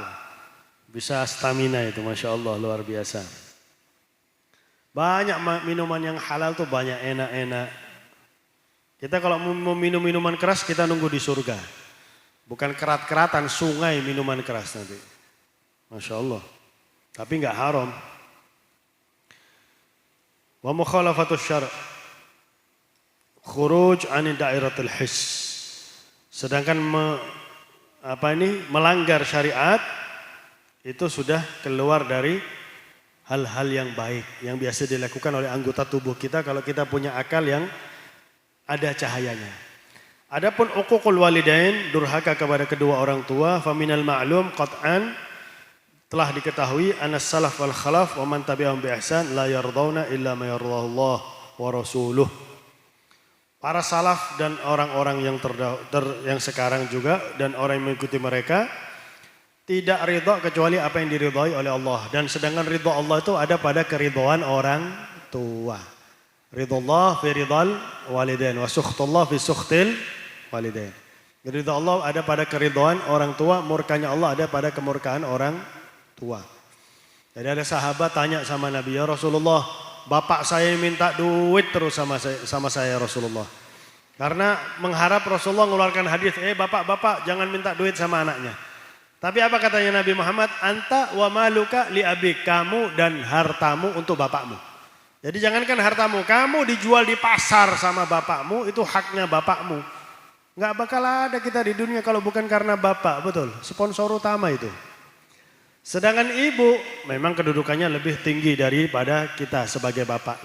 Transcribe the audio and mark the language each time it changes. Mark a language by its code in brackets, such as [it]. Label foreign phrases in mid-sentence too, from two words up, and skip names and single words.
[id] Bisa stamina itu, [ar] ما شاء الله, [id] luar biasa. Banyak minuman yang halal tuh banyak enak-enak. Kita kalau mau minum minuman keras kita nunggu di surga. Bukan kerat-keratan sungai minuman keras nanti. [ar] ما شاء الله. [id] Tapi enggak haram. [ar] ومخالفة الشرع خروج عن دائرة الحس. [id] Sedangkan melanggar syariat itu sudah keluar dari hal-hal yang baik yang biasa dilakukan oleh anggota tubuh kita kalau kita punya akal yang ada cahayanya. [ar] Adapun عقوق الوالدين, [id] durhaka kepada kedua orang tua, [ar] فمن المعلوم قطعا, [id] telah diketahui [ar] أن السلف والخلف ومن تبعهم بإحسان لا يرضون إلا ما يرضاه الله ورسوله. [id] Para salaf dan orang-orang yang yang sekarang juga dan orang yang mengikuti mereka tidak ridha kecuali apa yang diridhai oleh Allah, dan sedangkan ridha Allah itu ada pada keridhaan orang tua. [ar] رضا في رضا الوالدين وسخط الله في سخط الوالدين. [id] Ridha Allah ada pada keridhaan orang tua, murkanya Allah ada pada kemurkaan orang tua. Jadi ada sahabat tanya sama Nabi, [ar] يا رسول الله, [id] bapak saya minta duit terus sama saya Rasulullah. Karena mengharap Rasulullah mengeluarkan hadis, bapak jangan minta duit sama anaknya. Tapi apa katanya Nabi Muhammad? [ar] أنت ومالك لأبيك, [id] kamu dan hartamu untuk bapakmu. Jadi jangankan hartamu, kamu dijual di pasar sama bapakmu, itu haknya bapakmu. Nggak bakal ada kita di dunia kalau bukan karena bapak, betul. Sponsor utama itu. Sedangkan ibu memang kedudukannya lebih tinggi daripada kita sebagai bapak.